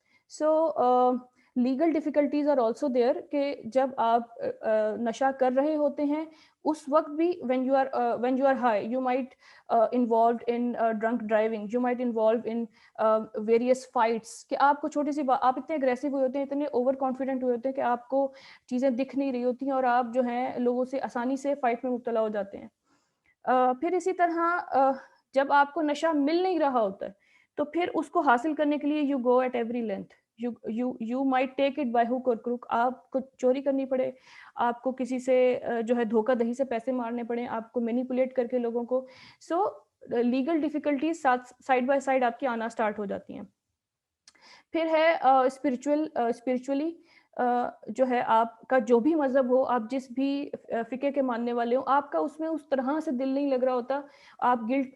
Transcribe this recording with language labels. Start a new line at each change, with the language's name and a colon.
English: so legal difficulties are also there
Hindi: कि जब आप नशा कर रहे होते हैं उस वक्त भी
English: when you are high you might involved in drunk driving, you might involved in various fights,
Hindi: कि आपको छोटी सी बात, आप इतने अग्रेसिव हुए होते हैं, इतने ओवर कॉन्फिडेंट हुए होते हैं कि आपको चीज़ें दिख नहीं रही होती हैं और आप जो हैं लोगों से आसानी से फाइट में मुब्तला हो जाते हैं. फिर इसी तरह जब आपको नशा मिल नहीं रहा होता है तो फिर उसको हासिल करने के लिए
English: You go at every length. You might take it by hook or crook.
Hindi: आपको चोरी करनी पड़े, आपको किसी से जो है धोखा दही से पैसे मारने पड़े, आपको मैनिपुलेट करके लोगों को. सो legal difficulties side by side आपकी आना स्टार्ट हो जाती हैं. फिर है स्पिरिचुअली जो है आपका जो भी मजहब हो, आप जिस भी फिके के मानने वाले हो, आपका उसमें उस तरह से दिल नहीं लग रहा होता, आप गिल्ट.